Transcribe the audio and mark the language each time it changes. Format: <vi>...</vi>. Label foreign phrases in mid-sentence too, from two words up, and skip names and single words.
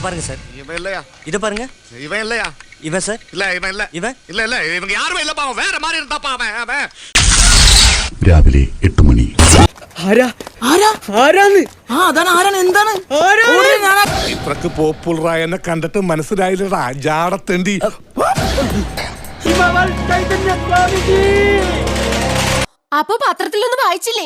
<ta>பாருங்க சார். இவன் இல்லையா? இது பாருங்க. இவன் இல்லையா? இவன் சார். இல்ல இவன் இல்ல. இவன் இல்ல இல்ல இவங்க யாருமே இல்லப்பா. அவன் வேற மாதிரி இருந்தாப்பா அவன்.</ta> <ml>രാവിലെ 8 മണി. ഇത്രക്ക് പോപ്പുലറായെന്നെ കണ്ടിട്ട് മനസ്സിലായില്ലടാ ജാടത്തേണ്ടി. അപ്പൊ പത്രത്തിലൊന്നും വായിച്ചില്ലേ?</ml>